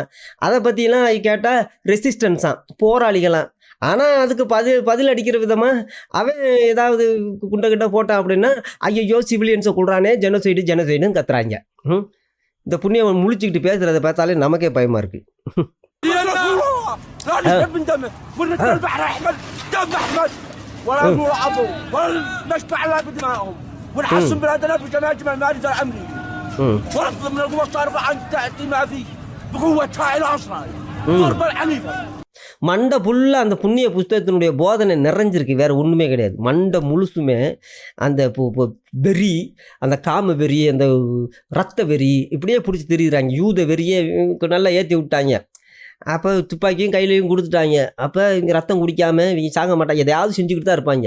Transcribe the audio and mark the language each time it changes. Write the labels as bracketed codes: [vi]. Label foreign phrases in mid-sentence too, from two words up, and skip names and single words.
[ta] அதை பற்றிலாம் கேட்டால் ரெசிஸ்டன்ஸாம், போராளிகளாம். ஆனால் அதுக்கு பதில் அடிக்கிற விதமாக அவன் ஏதாவது குண்டை போட்டான் அப்படின்னா, ஐயோ சிவிலியன்ஸை கொள்றானே, ஜெனோசைடுன்னு கத்துறாங்க. இந்த புண்ணியவன் முழிச்சுக்கிட்டு பேசுகிறத பார்த்தாலே நமக்கே பயமாக இருக்குது. [ar] لا نشرب من دمه ونترك البحر الاحمر دم احمر ولا نور عضو ولا نشبع الا بدمائهم ونحسن بلادنا بجماجم المارد الامريكي ونطلب من القوى الصارفه ان تاتي ما فيه بقوتها الى اسرائيل ضربا عنيفا. [ta] மண்டை ஃபுல்லாக அந்த புண்ணிய புஸ்தகத்தினுடைய போதனை நிறைஞ்சிருக்கு, வேறு ஒன்றுமே கிடையாது. மண்டை முழுசுமே அந்த வெறி, அந்த காம வெறி, அந்த ரத்த வெறி இப்படியே பிடிச்சி தெரியுறாங்க. யூத வெறியே நல்லா ஏற்றி விட்டாங்க. அப்போ துப்பாக்கியும் கையிலையும் கொடுத்துட்டாங்க. அப்போ இவங்க ரத்தம் குடிக்காமல் இவங்க சாக மாட்டாங்க, எதையாவது செஞ்சுக்கிட்டு தான் இருப்பாங்க.